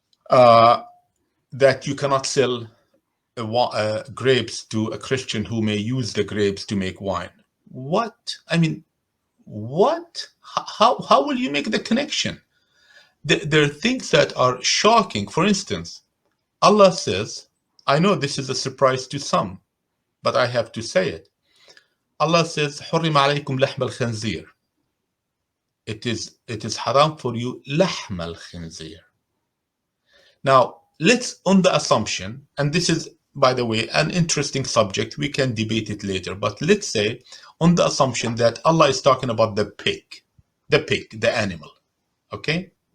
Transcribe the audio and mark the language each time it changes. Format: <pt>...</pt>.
<en>That you cannot sell grapes to a Christian who may use the grapes to make wine. What? I mean, what? How will you make the connection? There are things that are shocking. For instance, Allah says, I know this is a surprise to some, but I have to say it. Allah says,</en> <ar>حُرِّمَ عَلَيْكُمْ لَحْمَ الْخَنْزِيرِ.</ar> <en>It is haram for you</en> <ar>لحم الخنزير.</ar> <en>Now, let's, on the assumption, and this is, by the way, an interesting subject, we can debate it later, but let's say on the assumption that Allah is talking about the animal, okay?</en>